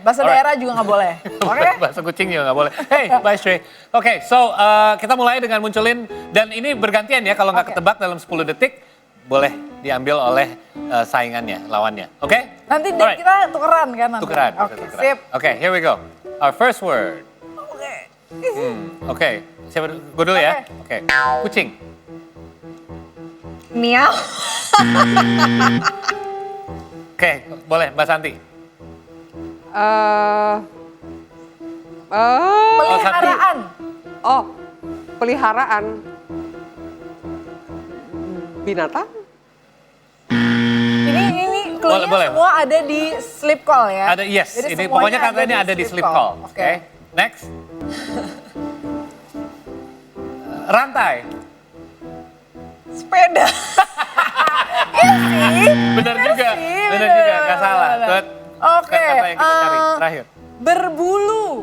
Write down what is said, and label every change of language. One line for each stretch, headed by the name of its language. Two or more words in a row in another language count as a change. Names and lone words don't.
Indonesian: Bahasa daerah juga nggak boleh. Oke? Bahasa kucing juga nggak boleh.
English: Hey, bye Stray.
Indonesian: Oke, so kita mulai dengan munculin. Dan ini bergantian ya, kalau nggak ketebak dalam 10 detik, boleh diambil oleh saingannya, lawannya. Oke? Nanti kita tukeran kan nanti? Tukeran. Sip. Oke,
English: here we go. Our first word.
Indonesian: Oke, siapa gue dulu ya? Oke, kucing. Miau. Oke, boleh Mbak Santi. Peliharaan. Peliharaan. Binatang? Ini clue-nya semua ada di
English: sleep call
Indonesian: ya? Ada, yes. Jadi Ini pokoknya katanya ada di
English: sleep call.
Indonesian: Oke. Next. Rantai. Sepeda. Bener juga, gak salah. Oke. Kata yang kita cari, terakhir. Berbulu.